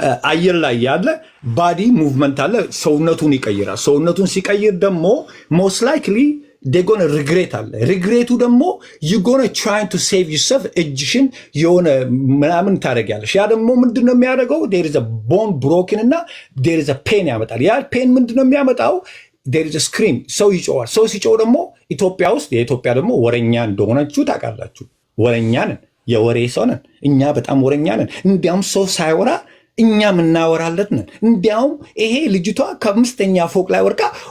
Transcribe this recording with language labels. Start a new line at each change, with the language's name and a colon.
Amharic: አየር ላይ ያለ ባዲ ሙቭመንት አለ፣ ሰውነቱን ይቀይራል። ሰውነቱን ሲቀይር ደግሞ most likely
English: they're gonna regret
Amharic: አለ። ሪግሬቱ ደግሞ
English: you gonna trying to save yourself
Amharic: እጅሽን የሆነ ምናምን ታደርጊያለሽ። ያ ደግሞ ምንድነው የሚያደርገው?
English: there is a bone broken እና there is a pain
Amharic: ያመጣል። ያ ፔን ምንድነው የሚያመጣው?
English: there is a scream።
Amharic: ሰው ይጮዋል። ሰው ሲጮህ ደግሞ የኢትዮጵያ ደግሞ ወረኛ እንደሆነችሁ ታውቃላችሁ። ወረኛ ነን፣ የወሬ ሰው ነን እኛ፣ በጣም ወረኛ ነን። እንዲያውም ሰው ሳይወራ እኛም እናወራለት ነን። እንዲያውም ይሄ ልጅቷ ከአምስተኛ ፎቅ ላይ ወርቃ